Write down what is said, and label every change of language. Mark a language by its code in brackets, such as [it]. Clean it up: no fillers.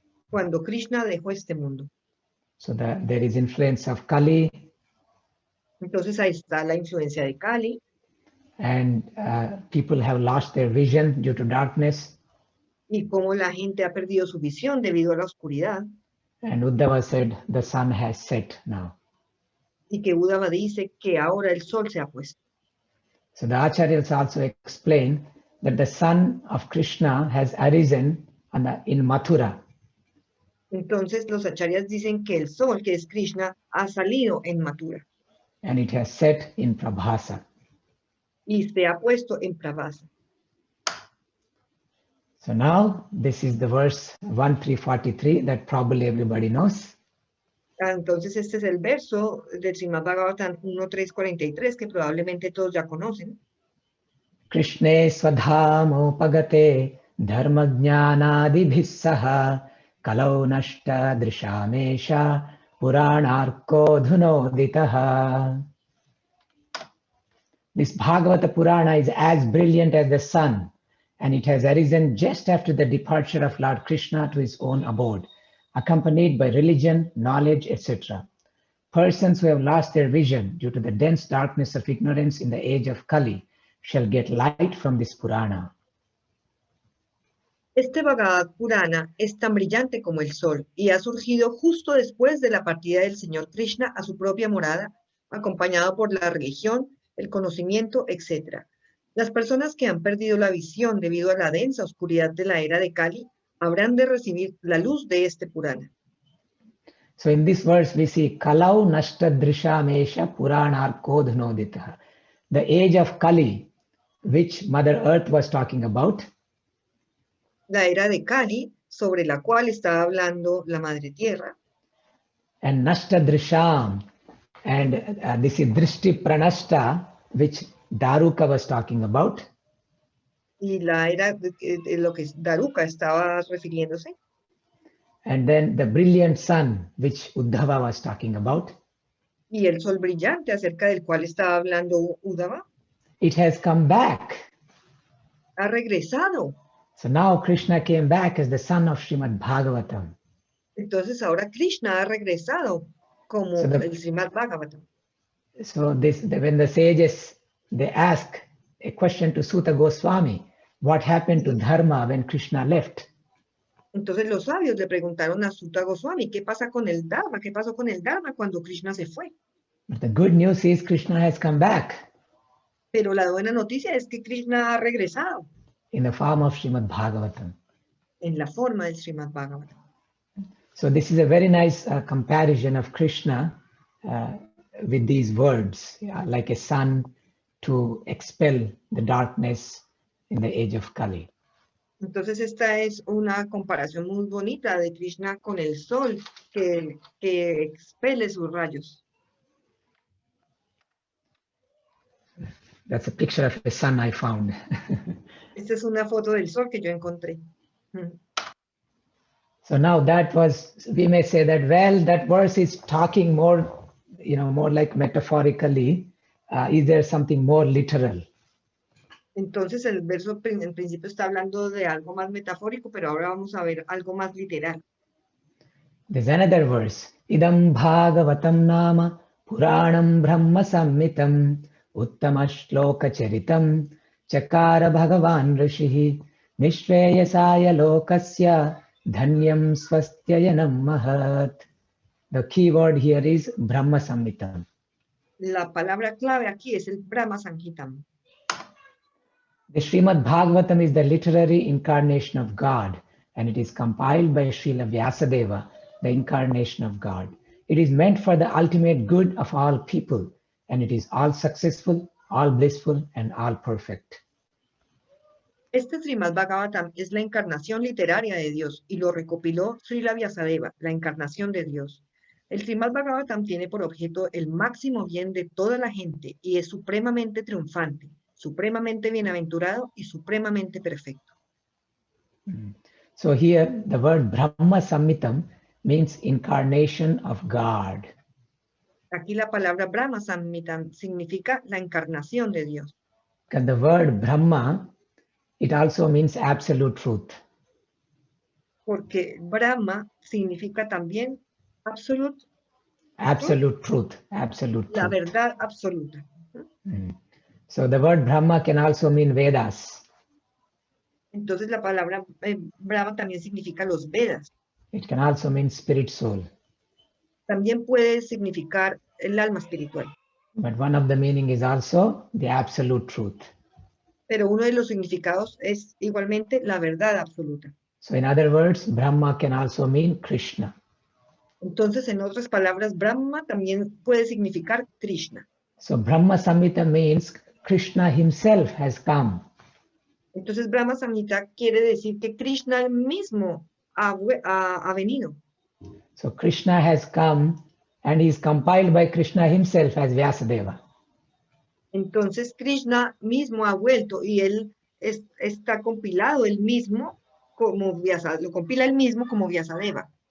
[es] Cuando Krishna dejó este mundo. [en] So that there is influence of Kali. [es] Entonces ahí está la influencia de Kali. [en] And people have lost their vision due to darkness. [es] Y cómo la gente ha perdido su visión debido a la oscuridad. [en] And Uddhava said, the sun has set now. [es] Y que Uddhava dice que ahora el sol se ha puesto. [en] So the Acharyas also explain that the sun of Krishna has arisen in Mathura. [es] Entonces los acharyas dicen que el sol, que es Krishna, ha salido en Mathura. [en] And it has set in Prabhasa. [es] Y se ha puesto en Prabhasa. [en] So now this is the verse 1343 that probably everybody knows. [es] Entonces este es el verso del Srimad Bhagavatam 1.3.43 que probablemente todos ya conocen. [sa] Krishne swadhamo pagate dharma jnanadibhis saha kalau nashta drishamesha puranarko dhunoditaha. [en] This Bhagavata Purana is as brilliant as the sun, and it has arisen just after the departure of Lord Krishna to his own abode, accompanied by religion, knowledge, etc. Persons who have lost their vision due to the dense darkness of ignorance in the age of Kali shall get light from this Purana. [es] Este Bhagavad Purana es tan brillante como el sol y ha surgido justo después de la partida del Señor Krishna a su propia morada, acompañado por la religión, el conocimiento, etc. Las personas que han perdido la visión debido a la densa oscuridad de la era de Kali habrán de recibir la luz de este Purana. [en] So in this verse we see [sa] Kalau Nashta Drishamesha Puranarko Dhunoditaha. [en] The age of Kali, which Mother Earth was talking about. [es] La era de Kali, sobre la cual estaba hablando la Madre Tierra. [en] And [sa] Nashta Drisham, [en] and this is [sa] Drishti Pranashta, [en] which Daruka was talking about. [es] Y la era de lo que Daruka estaba refiriéndose. [en] And then the brilliant sun, which Uddhava was talking about. [es] Y el sol brillante acerca del cual estaba hablando Uddhava. [en] It has come back. [es] Ha regresado. [en] So now Krishna came back as the son of Srimad Bhagavatam. [es] Entonces ahora Krishna ha regresado como el Srimad Bhagavatam. [en] So when the sages, they ask a question to Suta Goswami, what happened to Dharma when Krishna left? [es] Entonces los sabios le preguntaron a Suta Goswami, ¿qué pasa con el Dharma? ¿Qué pasó con el Dharma cuando Krishna se fue? [en] But the good news is Krishna has come back. [es] Pero la buena noticia es que Krishna ha regresado. [en] In the form of Srimad Bhagavatam. [es] En la forma del Srimad Bhagavatam. [en] So this is a very nice comparison of Krishna with these words, like a sun to expel the darkness in the age of Kali. [es] Entonces esta es una comparación muy bonita de Krishna con el sol que expele sus rayos. [en] That's a picture of the sun I found. [es] Esta es una foto del sol que yo encontré. [en] So now that was, we may say that, well, that verse is talking more, more like metaphorically is there something more literal? [es] Entonces el verso en principio está hablando de algo más metafórico, pero ahora vamos a ver algo más literal. [en] There's another verse. [sa] Idam Bhagavatam nama Puranam Brahma Sammitam Uttama Shloka Charitam Chakara Bhagavan Rishihi Nishveyasaya Lokasya Dhanyam Swastyayanam Mahat. [en] The key word here is Brahma Sammitam. [es] La palabra clave aquí es el Brahma Samhitam. [en] The Srimad Bhagavatam is the literary incarnation of God, and it is compiled by Srila Vyasadeva, the incarnation of God. It is meant for the ultimate good of all people, and it is all successful, all blissful, and all perfect. [es] Este Srimad Bhagavatam es la encarnación literaria de Dios y lo recopiló Srila Vyasadeva, la encarnación de Dios. El Srimad Bhagavatam tiene por objeto el máximo bien de toda la gente y es supremamente triunfante, supremamente bienaventurado y supremamente perfecto. [en] So here the word Brahma Sammitam means incarnation of God. [es] Aquí la palabra Brahma Samhitam significa la encarnación de Dios. [en] Because the word Brahma, it also means absolute truth. [es] Porque Brahma significa también [en] absolute, Absolute truth. Absolute [es] la [en] truth. [es] verdad absoluta. [en] So the word Brahma can also mean Vedas. [es] Entonces la palabra Brahma también significa los Vedas. [en] It can also mean spirit soul. [es] También puede significar el alma espiritual. [en] But one of the meaning is also the absolute truth. [es] Pero uno de los significados es igualmente la verdad absoluta. [en] So in other words, Brahma can also mean Krishna. [es] Entonces, en otras palabras, Brahma también puede significar Krishna. [en] So Brahma Samhita means Krishna himself has come. [es] Entonces, Brahma Samhita quiere decir que Krishna mismo ha venido. [en] So Krishna has come and is compiled by Krishna himself as Vyasadeva. [es] Entonces, Krishna mismo ha vuelto y él está compilado él mismo como Vyasadeva, lo compila él mismo como Vyasadeva.